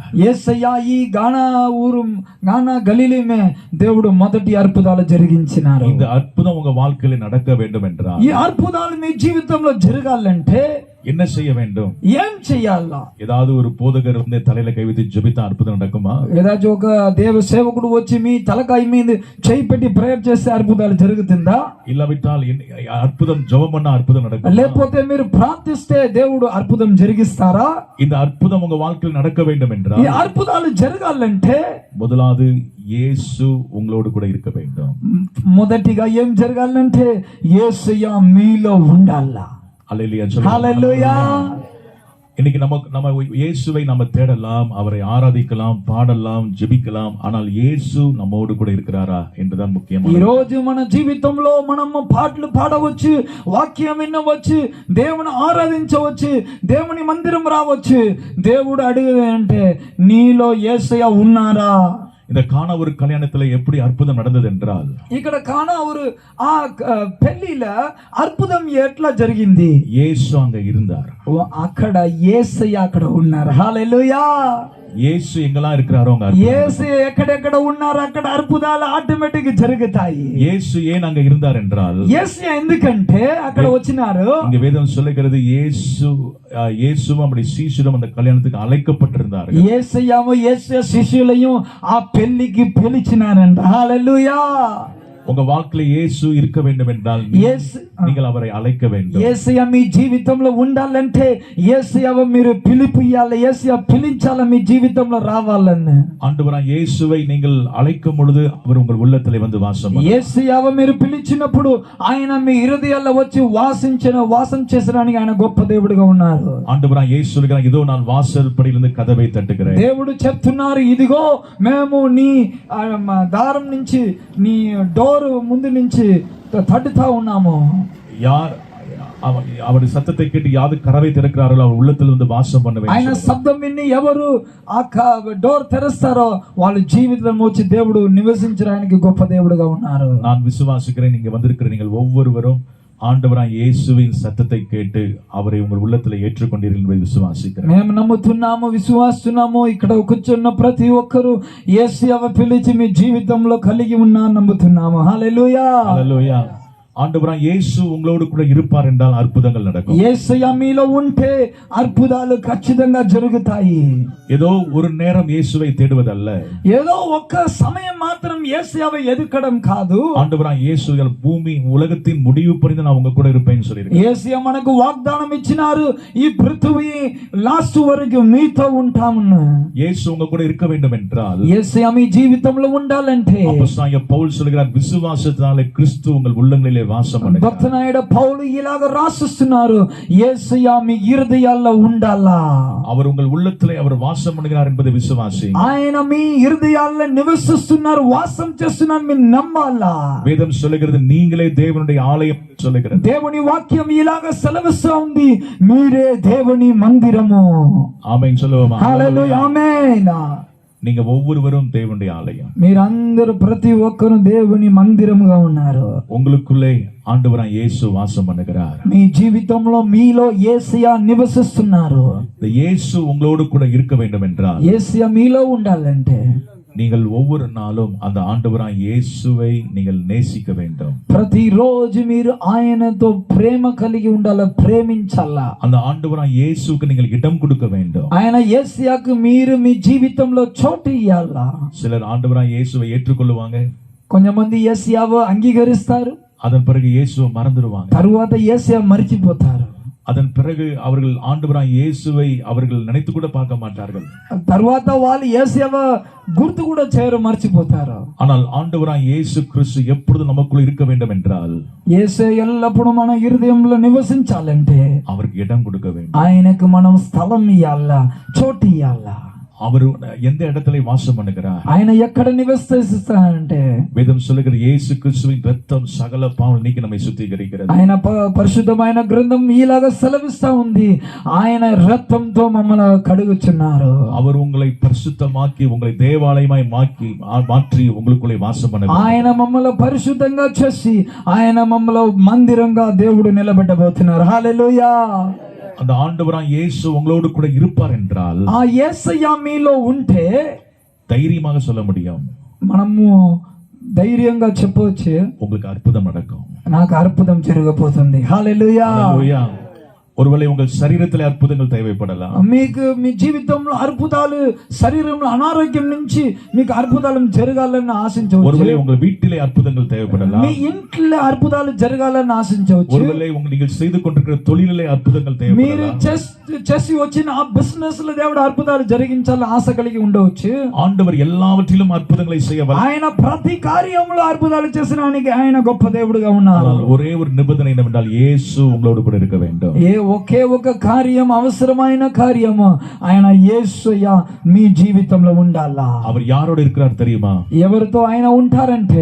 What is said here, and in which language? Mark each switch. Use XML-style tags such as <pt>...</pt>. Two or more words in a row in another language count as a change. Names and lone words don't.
<te>యేసయ్య ఈ గానా గలీలీమే దేవుడు మొదటి అద్భుతాలు జరిగించినారు.</te> <ta>இந்த அற்புதம் உங்க வாழ்க்கையிலே நடக்க வேண்டும் என்றால்,</ta> <te>ఈ అద్భుతాలు మీ జీవితంలో జరగాలంటే</te> <ta>என்ன செய்ய வேண்டும்?</ta> <te>ఏం చెయ్యాలా?</te> <ta>ஏதாவது ஒரு போதகர் வந்து தலையில கை வைத்து ஜெபித்தா அற்புதம் நடக்குமா?</ta> <te>ఏదాச்சும் ఒక దేవ సేవకుడు వచ్చి మీ తలకాయ మీద చేయి పెట్టి ప్రేయర్ చేస్తే అద్భుతాలు జరుగుతుందా?</te> <ta>இல்லாவிட்டால் அற்புதம் ஜெபம் பண்ணா அற்புதம் நடக்கும்.</ta> <te>లేకపోతే మీరు ప్రార్థిస్తే దేవుడు అద్భుతం జరిగిస్తారా?</te> <ta>இந்த அற்புதம் உங்க வாழ்க்கையில் நடக்க வேண்டும்</ta> <te>ఈ</te> <ta>என்றால்,</ta> <te>అద్భుతాలు జరగాలంటే</te> <ta>முதலாவது இயேசு உங்களோடு கூட இருக்க வேண்டும்.</ta> <te>మొదటిగా ఏం జరగాలంటే యేసయ్య మీలో ఉండాలా.</te> <ta>அல்லேலூயா சொல்லுங்க.</ta> <te>హల్లెలూయా.</te> <ta>இன்னைக்கு நம்ம இயேசுவை நம்ம தேடலாம், அவரை ஆராதிக்கலாம், பாடலாம், ஜெபிக்கலாம். ஆனால் இயேசு நம்மோடு கூட இருக்கிறாரா என்றுதான்</ta> <te>ఈ</te> <ta>முக்கியமான.</ta> <te>రోజు మన జీవితంలో మనము పాటలు పాడవచ్చు, వాక్యం వినవచ్చు, దేవుని ఆరాధించవచ్చు, దేవుని మందిరం రావచ్చు. దేవుడు అడిగేది అంటే నీలో యేసయ్య ఉన్నారా?</te> <ta>இந்த கானாவூர் கல்யாணத்துல எப்படி அற்புதம் நடந்தது என்றால்,</ta> <te>ఇక్కడ కానావూరు ఆ పెళ్లిల అద్భుతం ఎట్లా జరిగింది?</te> <ta>இயேசு அங்க இருந்தார்.</ta> <te>అక్కడ యేసయ్య అక్కడ ఉన్నారు. హల్లెలూయా.</te> <ta>இயேசு எங்கெல்லாம் இருக்கிறாரோ அங்க</ta> <te>యేసు ఎక్కడెక్కడ ఉన్నారు అక్కడ అద్భుతాలు ఆటోమేటిక్ జరుగుతాయి.</te> <ta>இயேசு ஏன் அங்க இருந்தார் என்றால்,</ta> <te>యేసు ఎందుకంటే అక్కడ వచ్చినారు.</te> <ta>இங்க வேதம் சொல்லுகிறது, இயேசுவும் அப்படி சீஷரும் அந்த கல்யாணத்துக்கு அழைக்கப்பட்டிருந்தார்.</ta> <te>యేసయ్యము యేసు శిష్యులయం ఆ పెళ్లికి పిలిచినారంట. హల్లెలూయా.</te> <ta>உங்க வாழ்க்கையில இயேசு இருக்க வேண்டும் என்றால் நீங்கள் அவரை அழைக்க வேண்டும்.</ta> <te>యేసయ్య మీ జీవితంలో ఉండాలంటే యేసయ్యవ మీరు పిలిపియాలి, యేసయ్య పిలించాలి, మీ జీవితంలో రావాలని.</te> <ta>ஆண்டவராகிய இயேசுவை நீங்கள் அழைக்கும் பொழுது அவர் உங்கள் உள்ளத்திலே வந்து வாசம் பண்ணுவார்.</ta> <te>యేసయ్యవ మీరు పిలిచినప్పుడు ఆయన మీ హృదయాల్లో వచ్చి వాసం చేసడానికి ఆయన గొప్ప దేవుడిగా ఉన్నారు.</te> <ta>ஆண்டவராகிய இயேசு சொல்கிறார், இதோ நான் வாசல் படியிலிருந்து கதவை தட்டுகிறேன்.</ta> <te>దేవుడు చెప్తున్నారు, ఇదిగో మేము నీ దారం నుంచి నీ డోర్ ముందు నుంచి తట్టుతా ఉన్నాము.</te> <ta>யார் அவருடைய சத்தத்தை கேட்டு யாரு கதவை திறக்கிறார்களோ அவர் உள்ளத்தில் வந்து வாசம் பண்ணுவேன்.</ta> <te>ఆయన శబ్దం విని ఎవరు ఆ డోర్ తెరుస్తారో వాళ్ళ జీవితంలో వచ్చి దేవుడు నివసించడానికి గొప్ప దేవుడుగా ఉన్నారు.</te> <ta>நான் விசுவாசிக்கிறேன், நீங்க வந்திருக்கிற நீங்கள் ஒவ்வொருவரும் ஆண்டவராகிய இயேசுவின் சத்தத்தை கேட்டு அவரை உங்கள் உள்ளத்தில் ஏற்றுக்கொண்டீர்கள் என்பதை விசுவாசிக்கிறேன்.</ta> <te>మేము నమ్ముతున్నాము, విశ్వాసిస్తున్నాము. ఇక్కడ కూర్చున్న ప్రతి ఒక్కరు యేసయ్య పిలిచి మీ జీవితంలో కలిగి ఉన్నా నమ్ముతున్నాము. హల్లెలూయా, హల్లెలూయా.</te> <ta>ஆண்டவராகிய இயேசு உங்களோடு கூட இருப்பார் என்றால் அற்புதங்கள் நடக்கும்.</ta> <te>యేసయ్య మీలో ఉంటే అద్భుతాలు ఖచ్చితంగా జరుగుతాయి.</te> <ta>ஏதோ ஒரு நேரம் இயேசுவை தேடுவதல்ல,</ta> <te>ఏదో ఒక్క సమయం మాత్రం యేసయ్యவை ఎదుకడం కాదు.</te> <ta>ஆண்டவராகிய இயேசு பூமி உலகத்தின் முடிவு பரிந்து நான் உங்க கூட இருப்பேன்னு சொல்லியிருக்கார்.</ta> <te>యేసయ్య మనకు వాగ్దానం ఇచ్చినారు, ఈ పృథివీ లాస్ట్ వరకు మీతో ఉంటామని.</te> <ta>இயேசு உங்க கூட இருக்க வேண்டும் என்றால்</ta> <te>యేసయ్య మీ జీవితంలో ఉండాలంటే</te> <ta>அப்போஸ்தலனாகிய பவுல் சொல்கிறார், விசுவாசத்தினாலே கிறிஸ்து உங்கள் உள்ளங்களிலே வாசம் பண்ணுகிறார்.</ta> <te>భక్తుడైన పౌలు ఇలాగ రాసిస్తున్నారు, యేసయ్య మీ హృదయాల్లో ఉండాలా.</te> <ta>அவர் உங்கள் உள்ளத்திலே அவர் வாசம் பண்ணுகிறார் என்பதை விசுவாசி.</ta> <te>ఆయన మీ హృదయాల్లో నివసిస్తున్నారు, వాసం చేస్తున్నారు, మీరు నమ్మాలా.</te> <ta>வேதம் சொல்லுகிறது, நீங்களே தேவனுடைய ஆலயம் சொல்லுகிறது.</ta> <te>దేవుని వాక్యం ఇలాగ సెలవిస్తూ ఉంది, మీరే దేవుని మందిరము.</te> <ta>ஆமென் சொல்லுவோமா?</ta> <te>హల్లెలూయా, ఆమేన్.</te> <ta>நீங்க ஒவ்வொருவரும் தேவனுடைய ஆலயம்.</ta> <te>మీరందరూ ప్రతి ఒక్కరు దేవుని మందిరముగా ఉన్నారు.</te> <ta>உங்களுக்குள்ளே ஆண்டவராகிய இயேசு வாசம் பண்ணுகிறார்.</ta> <te>మీ జీవితంలో మీలో యేసయ్య నివసిస్తున్నారు.</te> <ta>இந்த இயேசு உங்களோடு கூட இருக்க வேண்டும் என்றால்</ta> <te>యేసయ్య మీలో ఉండాలంటే</te> <ta>நீங்கள் ஒவ்வொரு நாளும் அந்த ஆண்டவராகிய இயேசுவை நீங்கள் நேசிக்க வேண்டும்.</ta> <te>ప్రతిరోజు మీరు ఆయనతో ప్రేమ కలిగి ఉండాలి, ప్రేమించాలా.</te> <ta>அந்த ஆண்டவராகிய இயேசுவுக்கு நீங்கள் இடம் கொடுக்க வேண்டும்.</ta> <te>ఆయన యేసయ్యకు మీరు మీ జీవితంలో చోటు ఇయ్యాలా.</te> <ta>சிலர் ஆண்டவராகிய இயேசுவை ஏற்றுக்கொள்வாங்க,</ta> <te>కొంతమంది యేసయ్యను అంగీకరిస్తారు,</te> <ta>அதன் பிறகு இயேசுவை மறந்துடுவாங்க.</ta> <te>తరువాత యేసయ్య మర్చిపోతారు.</te> <ta>அதன் பிறகு அவர்கள் ஆண்டவராகிய இயேசுவை அவர்கள் நினைத்து கூட பார்க்க மாட்டார்கள்.</ta> <te>తరువాత వాళ్ళు యేసయ్య గుర్తు కూడా చేయరు, మర్చిపోతారు.</te> <ta>ஆனால் ఆண்டవరాகிய இயேசு கிறிஸ்து எப்பொழுது நமக்குள் இருக்க வேண்டும் என்றால்</ta> <te>యేసయ్య ఎల్లప్పుడూ మన హృదయంలో నివసించాలంటే</te> <ta>அவருக்கு இடம் கொடுக்க வேண்டும்.</ta> <te>ఆయనకు మనం స్థలం ఇయ్యాలా, చోటు ఇయ్యాలా.</te> <ta>அவர் எந்த இடத்துல வாசம் பண்ணுகிறார்?</ta> <te>ఆయన ఎక్కడ నివసిస్తారంటే</te> <ta>வேதம் சொல்லுகிறது, இயேசு கிறிஸ்துவின் இரத்தம் சகல பாவங்களை நீக்கி நம்மை சுத்திகரிக்கிறது.</ta> <te>ఆయన పరిశుద్ధమైన గ్రంథం ఇలాగా సెలవిస్తా ఉంది, ఆయన రక్తంతో మమ్మల్ని కడుగుచున్నారు.</te> <ta>அவர் உங்களை பரிசுத்தமாக்கி உங்களை தேவாலயமாய் மாற்றி உங்களுக்குள்ளே வாசம் பண்ண வேண்டும்.</ta> <te>ఆయన మమ్మల్ని పరిశుద్ధంగా చేసి ఆయన మమ్మల్ని మందిరంగా దేవుడు నిలబెట్టబోతున్నారు. హల్లెలూయా.</te> <ta>அந்த ஆண்டவராகிய இயேசு உங்களோடு கூட இருப்பார் என்றால்</ta> <te>ఆ యేసయ్య మీలో ఉంటే</te> <ta>தைரியமாக சொல்ல முடியும்,</ta> <te>మనము ధైర్యంగా చెప్పవచ్చు,</te> <ta>உங்களுக்கு அற்புதம் நடக்கும்.</ta> <te>నాకు అద్భుతం జరగబోతుంది. హల్లెలూయా. హల్లెలూయా.</te> <ta>ஒருவேளை உங்கள் சரீரத்திலே அற்புதங்கள் தேவைப்படலாம்.</ta> <te>మీకు మీ జీవితంలో అద్భుతాలు, శరీరంలో అనారోగ్యం నుంచి మీకు అద్భుతాలు జరగాలని ఆశించవచ్చు.</te> <ta>ஒருவேளை உங்கள் வீட்டிலே அற்புதங்கள் தேவைப்படலாம்.</ta> <te>మీ ఇంట్లో అద్భుతాలు జరగాలని ఆశించవచ్చు.</te> <ta>ஒருவேளை நீங்கள் செய்து கொண்டிருக்கிற தொழிலிலே அற்புதங்கள்</ta> <te>మీరు</te> <ta>தேவைப்படலாம்.</ta> <te>చేసి వచ్చిన ఆ బిజినెస్ లో దేవుడు అద్భుతాలు జరిగించాలని ఆశ కలిగి ఉండవచ్చు.</te> <ta>ஆண்டவர் எல்லாவற்றிலும் அற்புதங்களை செய்ய</ta> <te>ఆయన ప్రతి కార్యంలో అద్భుతాలు చేసడానికి ఆయన గొప్ప దేవుడుగా ఉన్నారు.</te> <ta>ஒரே ஒரு நிபந்தனை என்னவென்றால் இயேசு உங்களோடு கூட இருக்க வேண்டும்.</ta> <te>ఒకే ఒక కార్యం, అవసరమైన కార్యము, ఆయన యేసయ్య మీ జీవితంలో ఉండాలా.</te> <ta>அவர் யாரோடு இருக்கிறார் தெரியுமா?</ta> <te>ఎవరితో ఆయన ఉంటారంటే</te>